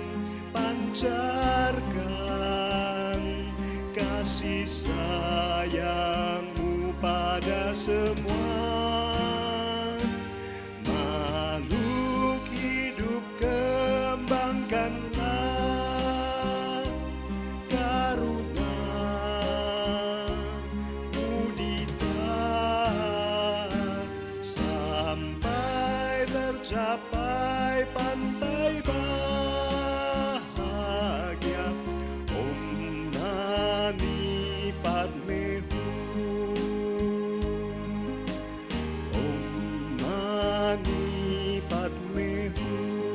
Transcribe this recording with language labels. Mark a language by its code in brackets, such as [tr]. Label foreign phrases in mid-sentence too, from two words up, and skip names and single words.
[id] pancarkan kasih sayangmu pada semua makhluk hidup. Kembangkanlah [pi] karuna mudita [id] sampai tercapai pantai bahagia. [sa] Om Mani Padme Hum, Om Mani Padme Hum.